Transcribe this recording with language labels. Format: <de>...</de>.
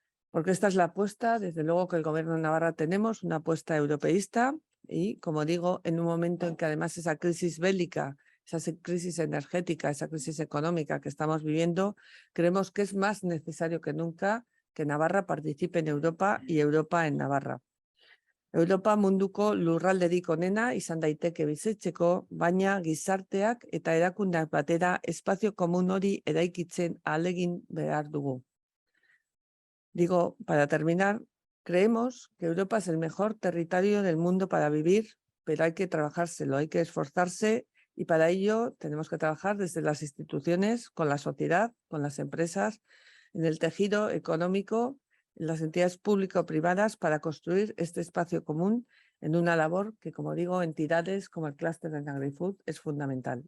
<es>Porque esta es la apuesta, desde luego, que el Gobierno de Navarra tenemos, una apuesta europeísta y, como digo, en un momento en que además esa crisis bélica, esa crisis energética, esa crisis económica que estamos viviendo, creemos que es más necesario que nunca que Navarra participe en Europa y Europa en Navarra.</es> <eu>Europa munduko lurralderik onena izan daiteke bizitzeko, baina gizarteak eta erakundeak batera espazio komun hori eraikitzen ahalegin behar dugu.</eu> <es>Digo, para terminar, creemos que Europa es el mejor territorio del mundo para vivir, pero hay que trabajárselo, hay que esforzarse y para ello tenemos que trabajar desde las instituciones, con la sociedad, con las empresas, en el tejido económico, en las entidades público-privadas para construir este espacio común en una labor que, como digo, entidades como el clúster de Agrifood es fundamental.</es>